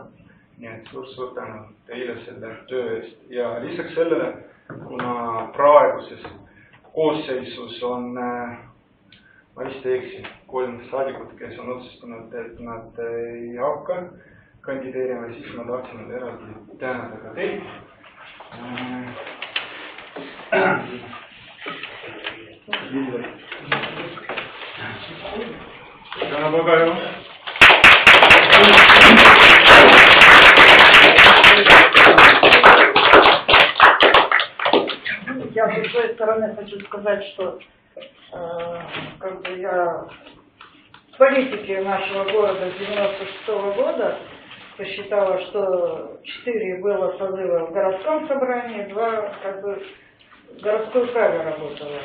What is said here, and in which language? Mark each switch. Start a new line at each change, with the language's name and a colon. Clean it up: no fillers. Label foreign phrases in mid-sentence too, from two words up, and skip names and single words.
Estonian: Nii et suur tänu teile selle töö eest ja lisaks sellele, kuna praeguses koosseisus on, ma vist ei eksi, 3 saadikut, kes on otsustanud, et nad ei hakka kandideerima, siis ma tahtsin eraldi tänada ka teid. Täna väga hea.
Russian: Я со своей стороны хочу сказать, что я в политике нашего города с 96-го года посчитала, что 4 было созыва в городском собрании, 2 в городской управе работала.